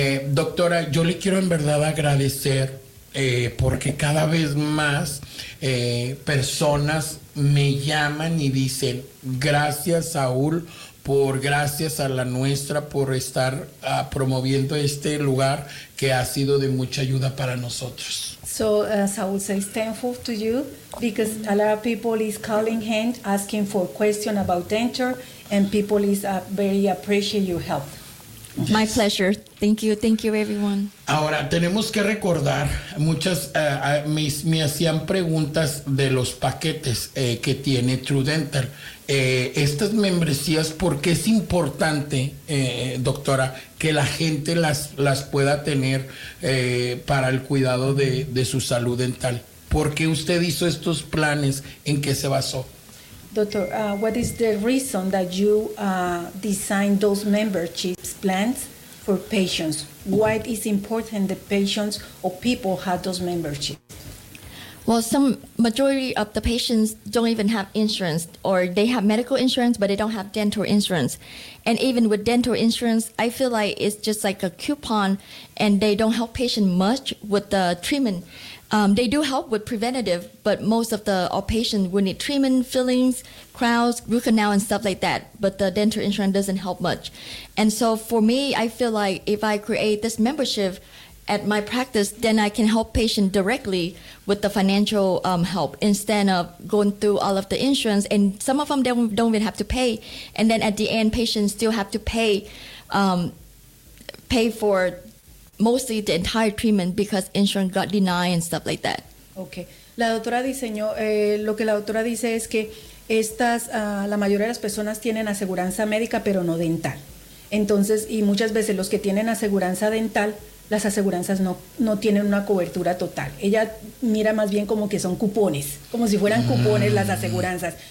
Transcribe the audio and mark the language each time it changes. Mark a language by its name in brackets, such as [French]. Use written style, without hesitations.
[Spanish] Doctora, yo le quiero en verdad agradecer porque cada vez más personas me llaman y dicen, gracias, Saúl, por gracias a la nuestra por estar promoviendo este lugar que ha sido de mucha ayuda para nosotros. [English] So Saul says thankful to you because a lot of people is calling hand asking for question about denture and people is very appreciate your help. Yes. My pleasure. Thank you, everyone. [Spanish] Ahora tenemos que recordar muchas me hacían preguntas de los paquetes que tiene True Dental. Estas membresías, ¿por qué es importante, doctora, que la gente las pueda tener para el cuidado de su salud dental? ¿Por qué usted hizo estos planes? ¿En qué se basó? [English] Doctor, what is the reason that you designed those membership plans for patients? Why is it important that patients or people have those memberships? Well, some majority of the patients don't even have insurance, or they have medical insurance, but they don't have dental insurance. And even with dental insurance, I feel like it's just like a coupon, and they don't help patients much with the treatment. They do help with preventative, but most of our patients will need treatment, fillings, crowns, root canal, and stuff like that. But the dental insurance doesn't help much. And so for me, I feel like if I create this membership at my practice, then I can help patients directly with the financial help instead of going through all of the insurance. And some of them don't even have to pay. And then at the end, patients still have to pay for mostly the entire treatment because insurance got denied and stuff like that. Okay. [Spanish] La doctora diseñó, lo que la doctora dice es que la mayoría de las personas tienen aseguranza médica, pero no dental. Entonces, y muchas veces los que tienen aseguranza dental, las aseguranzas no tienen una cobertura total. Ella mira más bien como que son cupones, como si fueran cupones las aseguranzas.